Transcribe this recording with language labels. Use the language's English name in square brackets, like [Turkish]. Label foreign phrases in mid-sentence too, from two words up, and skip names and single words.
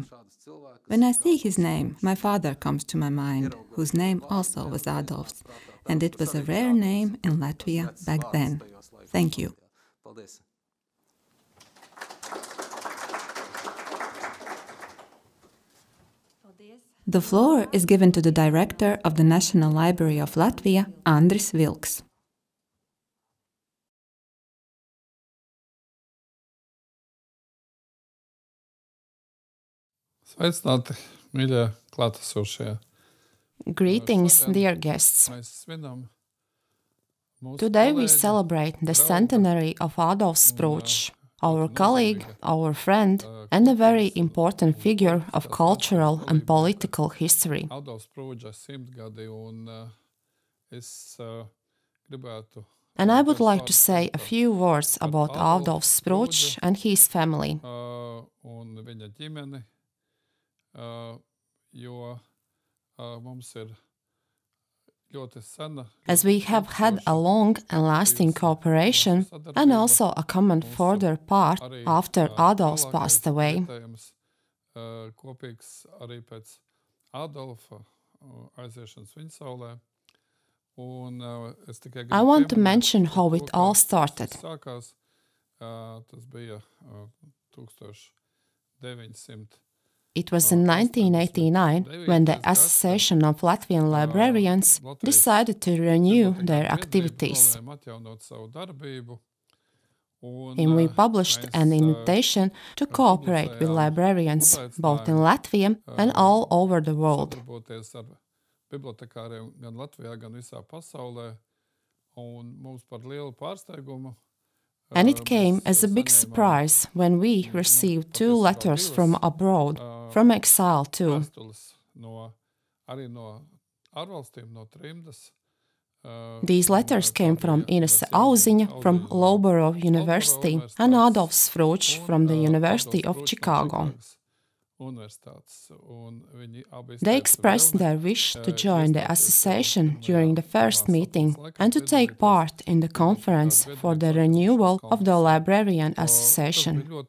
[English] When I see his name, my father comes to my mind, whose name also was Adolfs, and it was a rare name in Latvia back then. Thank you. The floor is given to the Director of the National Library of Latvia, Andris Vilks. [Latvian] Sveicināti, mīļie klātesošie. [English] Greetings, dear guests. Today we celebrate the centenary of Adolfs Sprudžs, our colleague, our friend, and a very important figure of cultural and political history. [Latvian] Ādolfs Sprūdža simtgadi un es gribētu [English] And I would like to say a few words about Adolfs Sprudžs and his family. [Latvian] Un viņa ģimeni, jo mums ir ļoti sena. [English] As we have had a long and lasting cooperation and also a common further part after Adolfs passed away. [Latvian] Kopīgs arī pēc Ādolfa aiziešanas viņa saulē. [English] I want to mention how it all started. [Latvian] Sākās, tas bija 1900. [English] It was in 1989 when the Association of Latvian Librarians decided to renew their activities. And we published an invitation to cooperate with librarians both in Latvia and all over the world. [Latvian] Bibliotekāriem gan Latvijā, gan visā pasaulē, un mums par lielu pārsteigumu. [English] And it came as a big surprise when we received 2 letters from abroad, from exile too. [Latvian] Arī no ārvalstīm, no trimdas. [English] These letters came from Inese Auziņa from Loughborough University and Adolfs Sprudžs from the University of Chicago. They expressed their wish to join the association during the first meeting and to take part in the conference for the renewal of the Librarian Association.